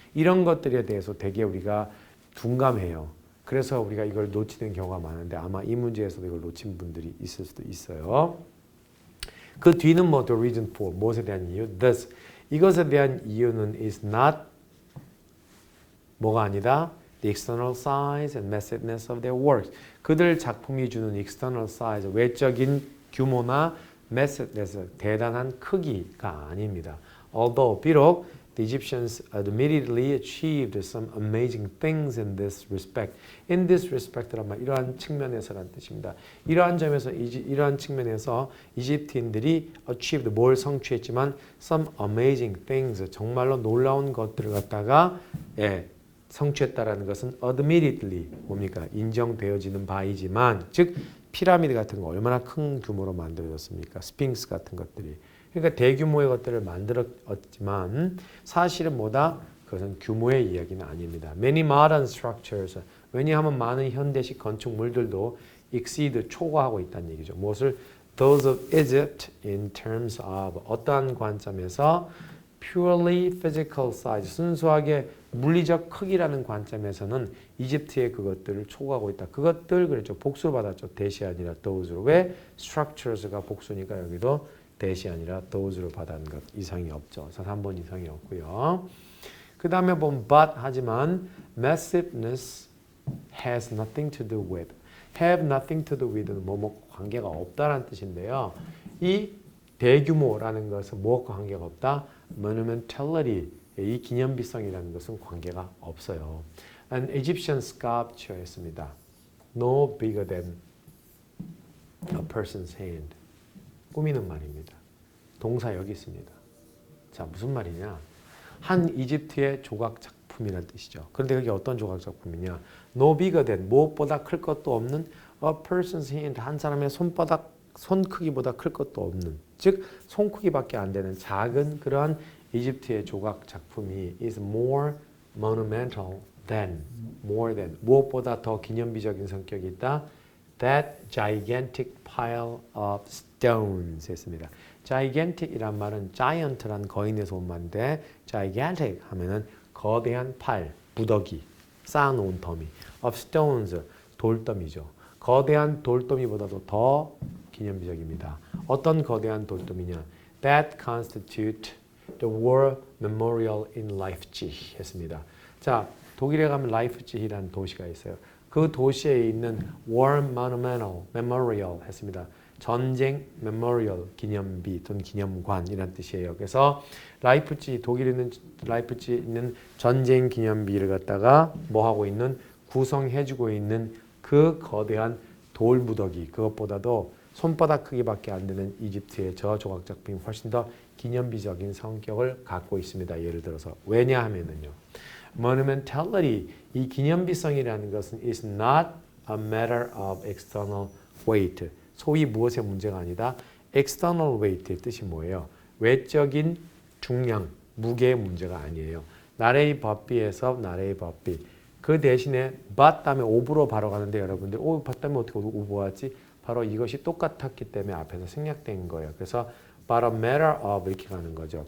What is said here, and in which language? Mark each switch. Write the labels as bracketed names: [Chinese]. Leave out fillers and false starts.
[Korean] 이런 것들에 대해서 되게 우리가 둔감해요. 그래서 우리가 이걸 놓치는 경우가 많은데 아마 이 문제에서도 이걸 놓친 분들이 있을 수도 있어요. 그 뒤는 뭐 [English] the reason for [Korean] 무엇에 대한 이유? Thus 이것에 대한 이유는 is not 뭐가 아니다. [English] The external size and massiveness of their works. [Korean] 그들 작품이 주는 external size, 외적인 규모나 massiveness, 대단한 크기가 아닙니다. [English] Although 비록 the Egyptians admittedly achieved some amazing things in this respect. In this respect [Korean] 란 말 이러한 측면에서란 뜻입니다. 이러한 점에서 이러한 측면에서 이집트인들이 achieved 뭘 성취했지만 [English] some amazing things [Korean] 정말로 놀라운 것들을 갖다가 성취했다라는 것은 admittedly 뭡니까? 인정되어지는 바이지만 즉 피라미드 같은 거 얼마나 큰 규모로 만들어졌습니까? 스핑크스 같은 것들이. 그러니까 대규모의 것들을 만들었지만 사실은 뭐다? 그것은 규모의 이야기는 아닙니다. [English] Many modern structures. [Korean] 왜냐하면 많은 현대식 건축물들도 exceed 초과하고 있다는 얘기죠. 무엇을? [English] Those of Egypt in terms of [Korean] 어떠한 관점에서 [English] purely physical size, [Korean] 순수하게 물리적 크기라는 관점에서는 이집트의 그것들을 초과하고 있다. 그것들 그랬죠. 복수를 받았죠. 대시 아니라 those로. 왜? structures가 복수니까 여기도 대시 아니라 those로 받은 것 이상이 없죠. 그래서 3번 이상이 없고요. [English] 그 다음에 보면 but [Korean] 하지만 [English] massiveness has nothing to do with. [Korean] have nothing to do with는 뭐뭐 관계가 없다라는 뜻인데요. 이 대규모라는 것은 무엇과 관계가 없다? monumentality, 이 기념비성이라는 것은 관계가 없어요. [English] An Egyptian sculpture [Korean] 했습니다. [English] No bigger than a person's hand. [Korean] 꾸미는 말입니다. 동사 여기 있습니다. 자, 무슨 말이냐? 한 이집트의 조각 작품이라는 뜻이죠. 그런데 그게 어떤 조각 작품이냐? [English] No bigger than, [Korean] 무엇보다 클 것도 없는 [English] a person's hand, [Korean] 한 사람의 손 크기보다 클 것도 없는, 즉 손 크기밖에 안 되는 작은 그러한 이집트의 조각 작품이 [English] is more monumental than, more than, [Korean] 무엇보다 더 기념비적인 성격이 있다. [English] That gigantic pile of stones [Korean] 했습니다. gigantic이란 말은 giant란 거인에서 온 말인데 gigantic 하면은 거대한 팔, 무더기, 쌓아놓은 더미 of stones, 돌더미죠. 거대한 돌더미보다도 더 기념비적입니다. 어떤 거대한 돌더미냐? [English] That constitute the War Memorial in Leipzig [Korean] 했습니다. 자, 독일에 가면 라이프치히라는 도시가 있어요. 그 도시에 있는 War Memorial 했습니다. 전쟁 메모리얼 기념비 또는 기념관이라는 뜻이에요. 그래서 라이프치히 독일에 있는 라이프치히에 있는 전쟁 기념비를 갖다가 뭐 하고 있는 구성해주고 있는 그 거대한 돌 무더기 그것보다도 손바닥 크기밖에 안 되는 이집트의 저 조각 작품이 훨씬 더 기념비적인 성격을 갖고 있습니다. 예를 들어서 왜냐하면은요. [English] monumentality [Korean] 이 기념비성이라는 것은 [English] is not a matter of external weight. [Korean] 소위 무엇의 문제가 아니다. [English] external weight [Korean] 의 뜻이 뭐예요? 외적인 중량, 무게의 문제가 아니에요. 나레이 법비에서 나레이 법비. 그 대신에 but 다음에 of로 바로 가는데 여러분들 but 다음에 어떻게 of 왔지? 바로 이것이 똑같았기 때문에 앞에서 생략된 거예요. 그래서 [English] but a matter of [Korean] 이렇게 가는 거죠.